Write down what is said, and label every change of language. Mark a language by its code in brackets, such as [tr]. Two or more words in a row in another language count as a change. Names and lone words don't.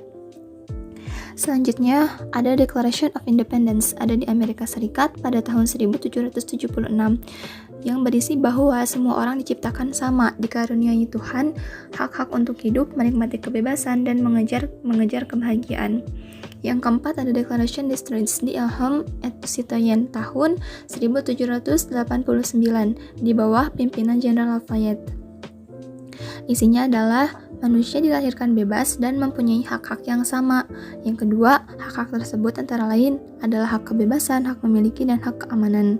[id] Selanjutnya, ada Declaration of Independence ada di Amerika Serikat pada tahun 1776 yang berisi bahwa semua orang diciptakan sama, dikaruniai Tuhan, hak-hak untuk hidup, menikmati kebebasan, dan mengejar kebahagiaan. Yang keempat ada Declaration des Droits de l'Homme et du Citoyen tahun 1789 di bawah pimpinan Jenderal Lafayette. Isinya adalah manusia dilahirkan bebas dan mempunyai hak-hak yang sama. Yang kedua, hak-hak tersebut antara lain adalah hak kebebasan, hak memiliki, dan hak keamanan.